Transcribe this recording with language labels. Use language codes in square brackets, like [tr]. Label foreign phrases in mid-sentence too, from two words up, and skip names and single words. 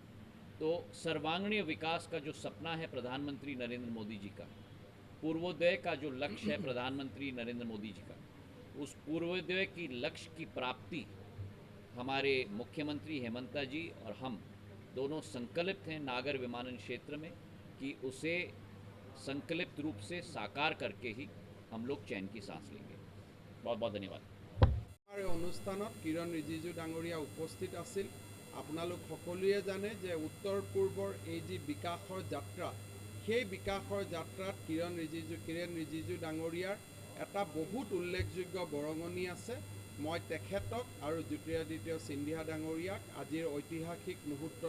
[hi] तो सर्वांगीण विकास का जो सपना है प्रधानमंत्री नरेंद्र मोदी जी का, पूर्वोदय का जो लक्ष्य है प्रधानमंत्री नरेंद्र मोदी जी का, उस पूर्वोदय की लक्ष्य की प्राप्ति हमारे मुख्यमंत्री हेमंता जी और हम दोनों संकल्पित हैं नागर विमानन क्षेत्र में कि उसे संकल्पित रूप से साकार करके ही हम लोग चैन की सांस लेंगे। बहुत बहुत धन्यवाद। [as] অনুষ্ঠানত কিৰণ ৰিজিজু ডাঙৰীয়া উপস্থিত আছিল আপোনালোক সকলোৱে জানে যে উত্তৰ পূৰ্বৰ এই যি বিকাশৰ যাত্ৰা সেই বিকাশৰ যাত্ৰাত কিৰণ ৰিজিজু ডাঙৰীয়াৰ এটা বহুত উল্লেখযোগ্য বৰঙণি আছে মই তেখেতক আৰু জ্যোতিৰাদিত্য সিন্ধিয়া ডাঙৰীয়াক আজিৰ ঐতিহাসিক মুহূৰ্তৰ